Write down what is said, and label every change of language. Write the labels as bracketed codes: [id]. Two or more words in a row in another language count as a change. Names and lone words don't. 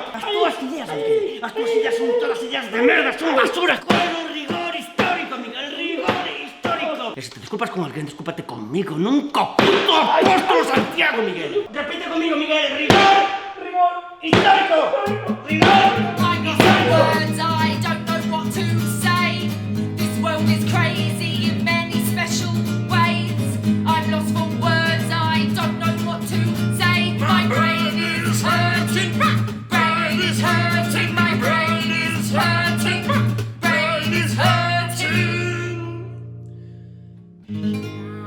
[gl] As túas ideas, Miguel, as túas ideas son todas ideas de merda, son basura. Con rigor histórico, Miguel, rigor histórico. E se te desculpas con alguén, descúlpate conmigo, non co puto apóstolo Santiago, Miguel. Repite conmigo, Miguel, rigor histórico. Rigor histórico. [en] Words, I don't know what to say. This world is crazy in many special ways. I'm lost for words, I don't know what to say. My brain is hurting, brain is hurting, my brain is hurting, brain is hurting.